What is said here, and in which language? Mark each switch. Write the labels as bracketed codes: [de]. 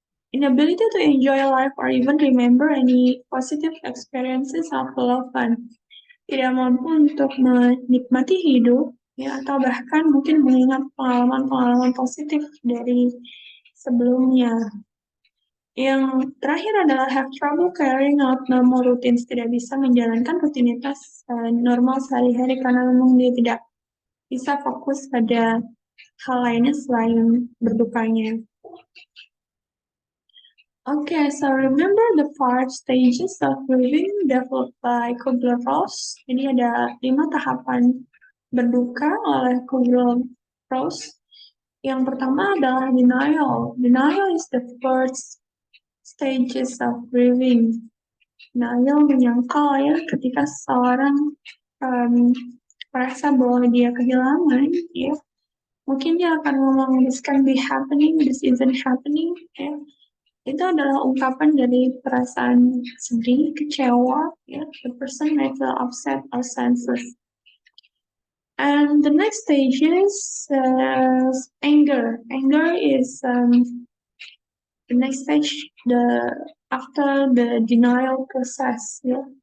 [en] Inability to enjoy life or even remember any positive experiences of loved one, [id] tidak mampu untuk menikmati hidup ya, atau bahkan mungkin mengingat pengalaman-pengalaman positif dari sebelumnya. Yang terakhir adalah [en] have trouble carrying out normal routines, [id] tidak bisa menjalankan rutinitas normal sehari-hari karena memang dia tidak bisa fokus pada hal lainnya selain berdukanya. [en] Okay, so remember the 5 stages of grieving developed by Kubler-Ross. [id] Jadi ada 5 tahapan berduka oleh Kubler-Ross. Yang pertama adalah denial. [en] Denial is the first stages of grieving. [id] Denial menyangkal ya ketika seseorang merasa bahwa dia kehilangan, ya mungkin dia akan ngomong [en] this can be happening, this isn't happening, [id] ya. Itu adalah ungkapan dari perasaan sedih, kecewa, ya. [en] The person may feel upset or senseless. And the next stage is anger. Anger is the next stage after the denial process, ya.